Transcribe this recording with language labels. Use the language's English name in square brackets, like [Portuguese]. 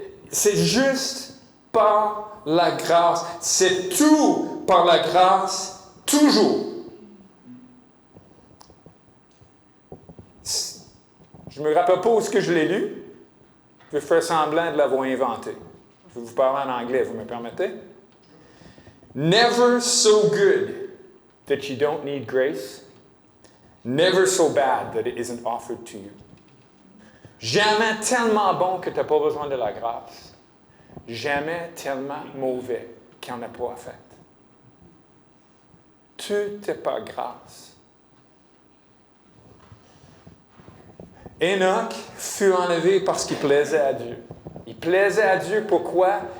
[French] C'est juste par la grâce. C'est tout par la grâce, toujours. Je ne me rappelle pas où est-ce que je l'ai lu. Je vais faire semblant de l'avoir inventé. Je vais vous parler en anglais, vous me permettez? [English] Never so good that you don't need grace. Never so bad that it isn't offered to you. [French] Jamais tellement bon que tu n'as pas besoin de la grâce. Jamais tellement mauvais qu'il n'y en a pas à faire. Tout est par grâce. Enoch fut enlevé parce qu'il plaisait à Dieu. Il plaisait à Dieu, pourquoi?